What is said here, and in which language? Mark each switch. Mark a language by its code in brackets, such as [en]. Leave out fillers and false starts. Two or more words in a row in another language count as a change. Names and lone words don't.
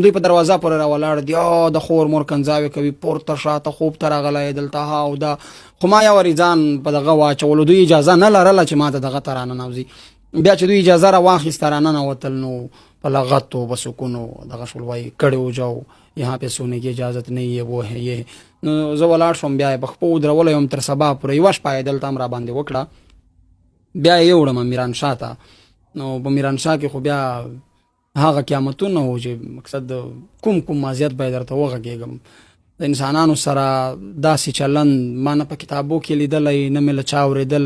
[ps] دوی په دروازه پورې راولاړ دي د خور مور کنځاوې کوي پورته شاته خوب ته راغلی دلته ها او دا. خو ما یو وارې ځان په دغه واچولو. دوی اجازه نه لرله چې ما ته دغه ته راننوځي. بیا چې دوی اجازه راواخیسته راننوتل نو په لغتو په سکونو دغه شول وایي کړی و [ur] جاو یهاں پہ سونے کی اجازت نہیں ہے وہ ہے یہ. [ps] نو زه ولاړ شوم بیا یې په خپو ودرولی یم تر سبا پورې. یوه شپه یې دلته هم راباندې وکړه. بیا یې یوړم میرانشاه ته. نو په میرانشاه کې خو بیا هغه قیامتونه و چې مقصد کوم اذیت به یې درته وغږېږم. د انسانانو سره داسې چلند ما نه په کتابو کې لیدلی نه مې له چا اورېدلی.